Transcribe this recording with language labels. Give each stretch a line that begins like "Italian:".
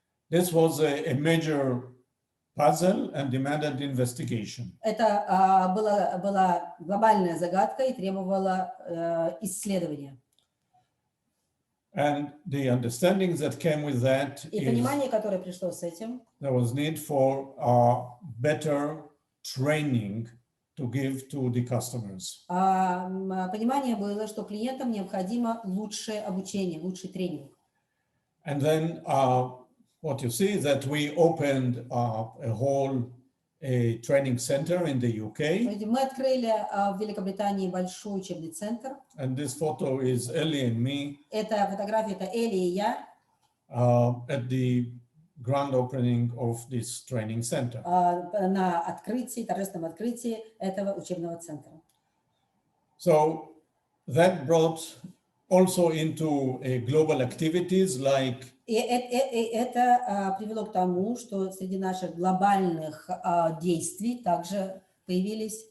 English: This was a major puzzle and demanded investigation.
Russian: Это была глобальная загадка и требовала исследования.
English: And the understanding that came with that
Russian: и понимание, которое пришло с этим,
English: there was need for better training to give to the customers.
Russian: Понимание было, что клиентам необходимо лучшее обучение, лучший тренинг.
English: And then what you see is that we opened a whole training center in the UK.
Russian: Мы открыли в Великобритании большой учебный центр.
English: And this photo is Eli and me.
Russian: Эта фотография это Эли и я.
English: At the grand opening of this training center.
Russian: На открытии, торжественном открытии этого учебного центра.
English: So that brought also into global activities like.
Russian: И это привело к тому, что среди наших глобальных действий также появились